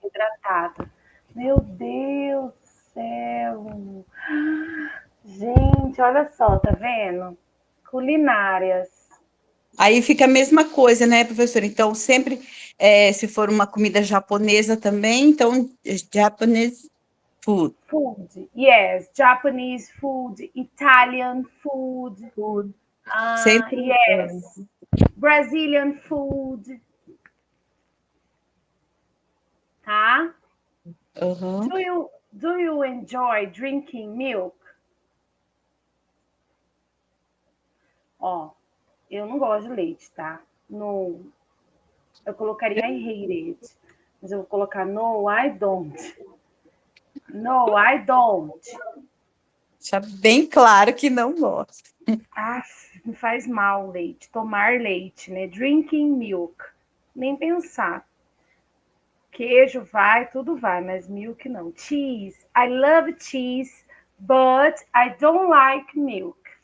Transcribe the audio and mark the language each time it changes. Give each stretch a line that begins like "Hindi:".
Portuguese: hidratada. Meu Deus do céu! Gente, olha só, tá vendo? Culinárias. Aí fica a mesma coisa, né, professora? Então, sempre, se for uma comida japonesa também, então,
English: Japanese food. Food, yes. Japanese food, Italian food, Food.
Portuguese: Sempre,
English: yes. Brazilian food, tá? aham. Do you enjoy drinking milk?
Portuguese: Ó, eu não gosto de leite, tá? No, eu colocaria
English: I hate it,
Portuguese: mas eu vou colocar
English: no, I don't. No, I don't.
Portuguese: Deixa bem claro que não gosto. Ah, me faz mal leite, tomar leite, né?
English: Drinking milk.
Portuguese: Nem pensar. Queijo vai, tudo vai, mas milk não.
English: Cheese. I love cheese, but I don't like milk.